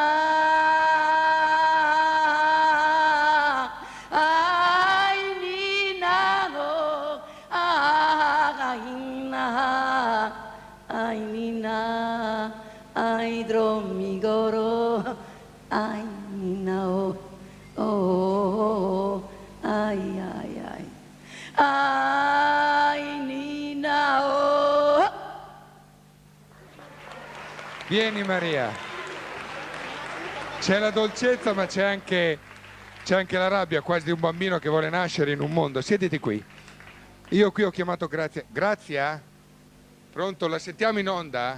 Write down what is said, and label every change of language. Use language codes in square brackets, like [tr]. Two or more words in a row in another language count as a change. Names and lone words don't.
[it] ay, Ninna, ay, na, ay, Ninna, ay, dromigoro, ay, Ninna, oh, ay, ay, ay, ay, Ninna, oh. Vieni Maria, c'è la dolcezza ma c'è anche la rabbia quasi di un bambino che vuole nascere in un mondo. Siediti qui. Io qui ho chiamato Grazia. Grazia? Pronto? La sentiamo in onda?